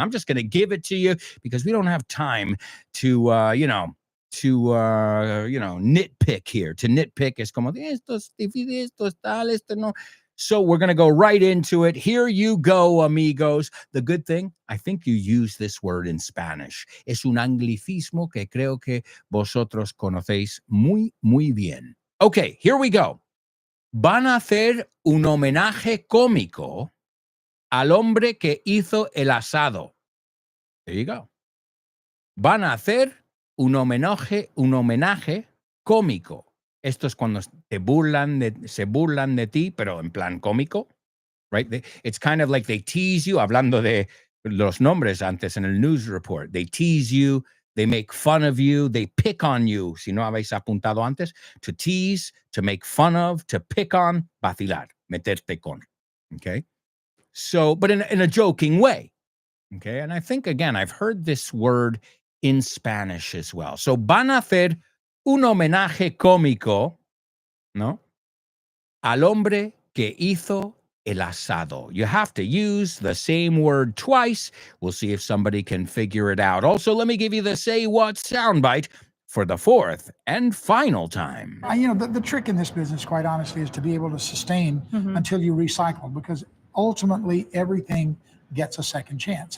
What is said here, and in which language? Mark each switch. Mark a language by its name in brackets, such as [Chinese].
[English] I'm just going to give it to you because we don't have time to, nitpick here. [Spanish] To nitpick is como, esto es tal, esto no. [English] So we're going to go right into it. Here you go, amigos. The good thing, I think you use this word in Spanish. [Spanish] Es un anglicismo que creo que vosotros conocéis muy, muy bien. [English] Okay, here we go. [Spanish] Van a hacer un homenaje cómico al hombre que hizo el asado. [English] There you go. [Spanish] Van a hacer un homenaje cómico. Esto es cuando se burlan de ti, pero en plan cómico, [English] right? It's kind of like they tease you, [Spanish] hablando de los nombres antes en el [English] news report. They tease you, they make fun of you, they pick on you. [Spanish] Si no habéis apuntado antes, [English] to tease, to make fun of, to pick on, [Spanish] vacilar, meterte con, [English] okay? So, but in a joking way, okay? And I think, again, I've heard this word in Spanish as well. [Spanish] So, van a hacer un homenaje cómico, ¿no? Al hombre que hizo el asado. [English] You have to use the same word twice. We'll see if somebody can figure it out. Also, let me give you the Say What soundbite for the fourth and final time. The trick in this business, quite honestly, is to be able to sustain until you recycle, because ultimately everything gets a second chance.